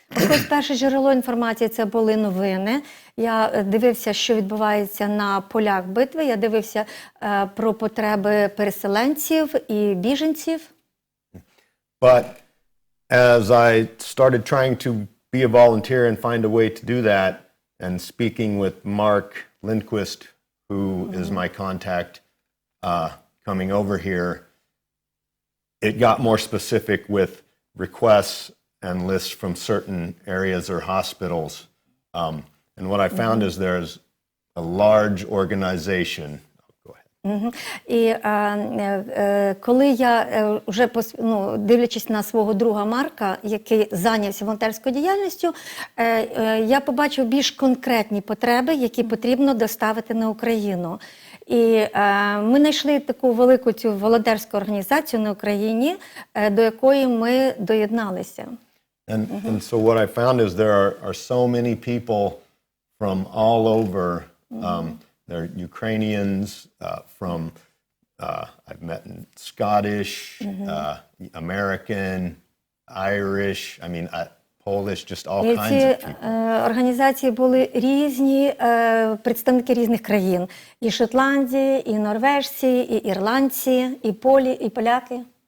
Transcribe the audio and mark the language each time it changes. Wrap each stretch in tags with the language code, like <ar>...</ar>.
<uk>Ось перше джерело інформації – це були новини. Я дивився, що відбувається на полях битви, я дивився про потреби переселенців і біженців.</uk> <en>But as I started trying to be a volunteer and find a way to do that, and speaking with Mark Lindquist, who is my contact coming over here, it got more specific with requests and lists from certain areas or hospitals. And what I found is there's a large organization. Go ahead.</en> <uk>І коли я вже дивлячись на свого друга Марка, який зайнявся волонтерською діяльністю, я побачив більш конкретні потреби, які потрібно доставити на Україну. І ми знайшли таку велику цю волонтерську організацію на Україні, до якої ми доєдналися.</uk> <en>And so what I found is there are so many people from all over. There are Ukrainians from, I've met Scottish, American, Irish, Polish, just all kinds of people.</en> <uk>Організації були різні, представники різних країн. І Шотландії, і норвежці, і ірландці, і поляки.</uk>